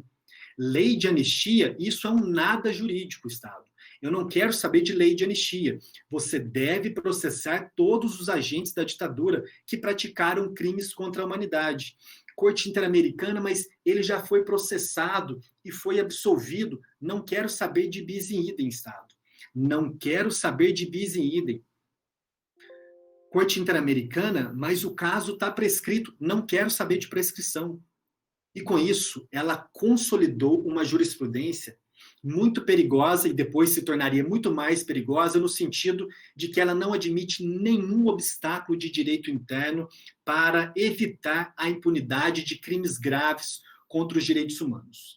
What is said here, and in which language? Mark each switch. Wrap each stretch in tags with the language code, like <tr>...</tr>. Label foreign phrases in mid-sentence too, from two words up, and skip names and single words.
<pt>Lei de anistia, isso é um nada jurídico, Estado. Eu não quero saber de lei de anistia. Você deve processar todos os agentes da ditadura que praticaram crimes contra a humanidade. Corte Interamericana, mas ele já foi processado e foi absolvido. Não quero saber de</pt> <la>bis in idem,</la> <pt>Estado. Não quero saber de</pt> <la>bis in idem.</la> <pt>Corte Interamericana, mas o caso está prescrito. Não quero saber de prescrição. E com isso, ela consolidou uma jurisprudência muito perigosa e depois se tornaria muito mais perigosa no sentido de que ela não admite nenhum obstáculo de direito interno para evitar a impunidade de crimes graves contra os direitos humanos.</pt>